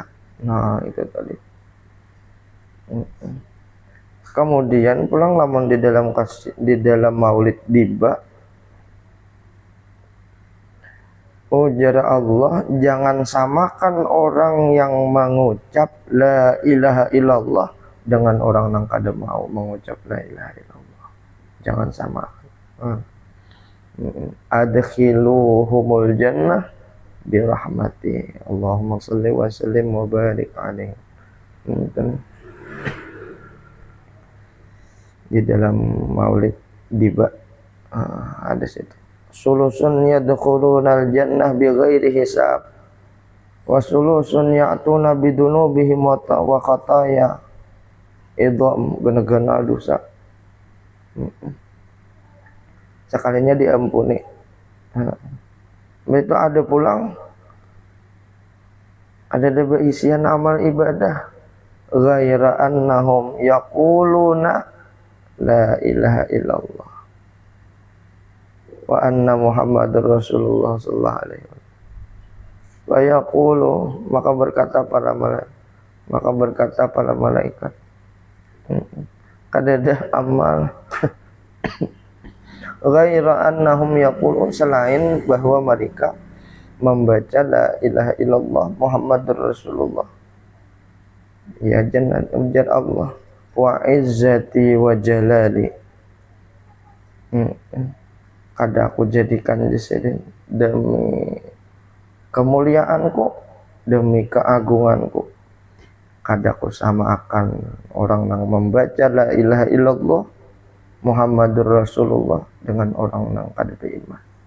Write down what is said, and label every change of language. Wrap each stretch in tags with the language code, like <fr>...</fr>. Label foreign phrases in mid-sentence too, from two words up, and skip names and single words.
<bjn>Nah, itu tadi. Kemudian pulang lamun di dalam maulid tiba, ujar Allah, jangan samakan orang yang mengucap</bjn> <ar>لا إله إلا الله</ar> <bjn>dengan orang yang kada mau mengucap</bjn> <ar>لا إله إلا الله.</ar> <bjn>Jangan samakan.</bjn> <ar>أدخلوهم الجنة برحمتي. اللهم صل وسلم وبارك عليه.</ar> <bjn>Di dalam maulid tiba ada situ.</bjn> <ar>ثلث يدخلون الجنة بغير حساب وثلث يأتون بذنوبهم وخطايا عظام</ar> <bjn>gena-gena dosa. Sekalinya diampuni. Itu ada pulang ada isian amal ibadah</bjn> <ar>غير أنهم يقولون لا إله إلا الله وأن محمدا رسول الله صلى الله عليه وسلم. ويقول,</ar> <bjn>maka berkata para malaikat, kadada amal</bjn> <ar>غير أنهم يقولون,</ar> <bjn>selain bahwa mereka membaca</bjn> <ar>لا إله إلا الله محمد رسول الله.</ar> <bjn>Ya jangan ujar Allah,</bjn> <ar>وعزتي وجلالي,</ar> <bjn>kada aku jadikan di sini demi kemuliaanku, demi keagunganku, kada aku samakan orang yang membaca</bjn> <ar>لا إله إلا الله محمد رسول الله</ar> <bjn>dengan orang yang kada beriman.</bjn>